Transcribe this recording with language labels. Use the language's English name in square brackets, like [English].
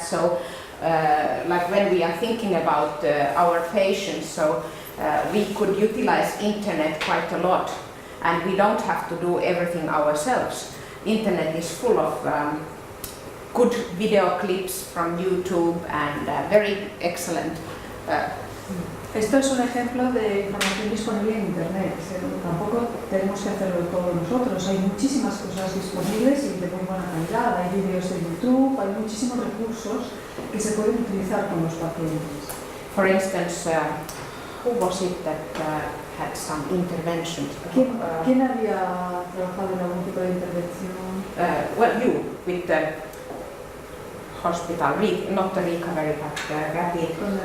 [English] So, like when we are thinking about our patients, so we could utilize internet quite a lot, and we don't have to do everything ourselves. Internet is full of good video clips from YouTube and very excellent. [Spanish] Esto es un ejemplo de información disponible en internet. Tampoco tenemos que hacerlo todo nosotros. Hay muchísimas cosas disponibles y de muy buena calidad. Hay vídeos de YouTube, hay muchísimos recursos que se pueden utilizar con los pacientes. [English] For instance, who was it that had some interventions? [Spanish] ¿Quién había trabajado en algún tipo de intervención? [English] Well, you with the hospital, not the recovery, but rapid.